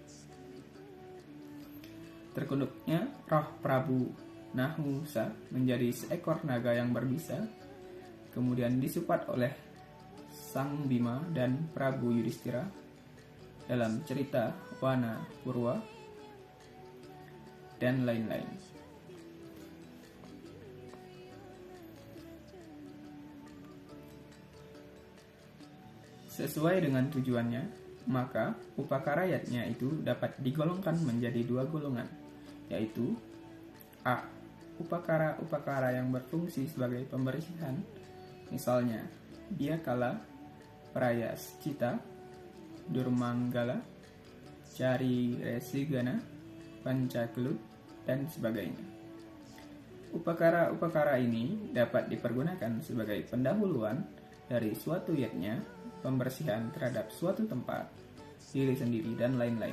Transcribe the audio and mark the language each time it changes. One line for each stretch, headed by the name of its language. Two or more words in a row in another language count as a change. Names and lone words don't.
Indonesian: Terkutuknya roh Prabu Nahusa menjadi seekor naga yang berbisa, kemudian disupat oleh Sang Bima dan Prabu Yudhistira dalam cerita Wana Purwa, dan lain-lain. Sesuai dengan tujuannya, maka upakarayatnya itu dapat digolongkan menjadi dua golongan, yaitu A. Upakara-upakara yang berfungsi sebagai pembersihan, misalnya Biakala, Prayascita, Durmanggala, Cari Resigana, Pancakelut, dan sebagainya. Upakara-upakara ini dapat dipergunakan sebagai pendahuluan dari suatu yatnya, pembersihan terhadap suatu tempat, diri sendiri, dan lain-lain.